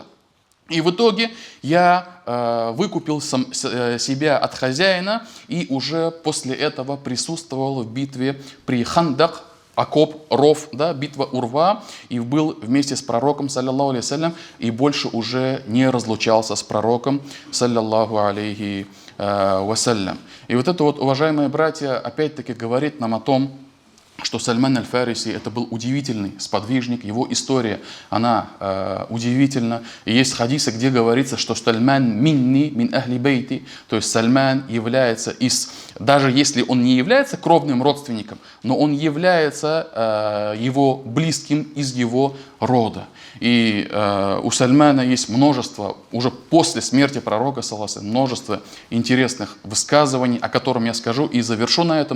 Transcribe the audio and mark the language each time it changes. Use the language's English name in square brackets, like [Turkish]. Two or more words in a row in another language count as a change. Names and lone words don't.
[Russian] И в итоге я выкупил себя от хозяина и уже после этого присутствовал в битве при Хандак, окоп, ров, да, битва Урва, и был вместе с пророком, [Arabic] صلى الله عليه وسلم, [Russian] и больше уже не разлучался с пророком, [Arabic] صلى الله عليه وسلم. [Russian] И вот это вот, уважаемые братья, опять-таки говорит нам о том, что Сальман аль-Фариси это был удивительный сподвижник, его история, она удивительна. И есть хадисы, где говорится, что Сальман [Arabic] مني من أهل بيتي, [Russian] то есть Сальман является даже если он не является кровным родственником, но он является его близким из его рода. И у Сальмана есть множество, уже после смерти пророка, множество интересных высказываний, о котором я скажу и завершу на этом.